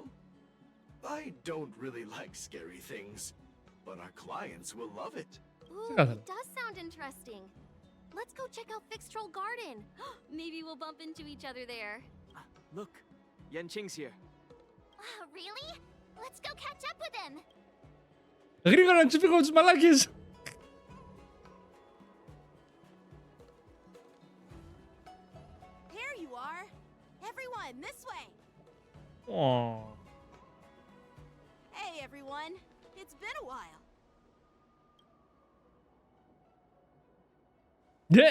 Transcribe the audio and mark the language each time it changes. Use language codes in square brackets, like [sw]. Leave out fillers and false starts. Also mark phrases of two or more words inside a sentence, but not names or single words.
[en] I don't really like scary things, but our clients will love it. Ooh, [el] Ξεκάθαρα. [en] it does sound interesting. Let's go check out Fixed Troll Garden. Maybe we'll bump into each other there. Look, Yenqing's here. Really? Let's go catch up with him. [el] Γρήγορα να τους φύγω τους μαλάκες. [en] There you are. Everyone, this way. Hey, everyone. It's been a while. Yeah.